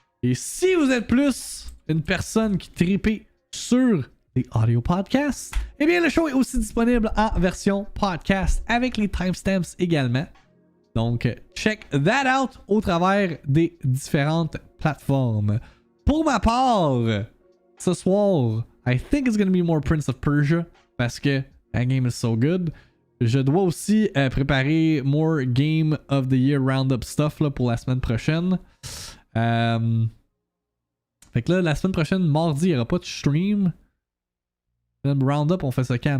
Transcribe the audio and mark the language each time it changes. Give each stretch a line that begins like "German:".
French: Et si vous êtes plus une personne qui tripait sur les audio podcasts, eh bien le show est aussi disponible en version podcast avec les timestamps également. Donc
English: check that out
French: au travers des différentes plateformes. Pour ma part, ce soir,
English: I think it's gonna be more Prince of Persia
French: parce que
English: that game is so good.
French: Je dois aussi préparer
English: more Game of the Year Roundup stuff
French: là, pour la semaine prochaine. Fait que là, la semaine prochaine, mardi, il n'y aura pas de stream. Le Roundup, on fait ça quand?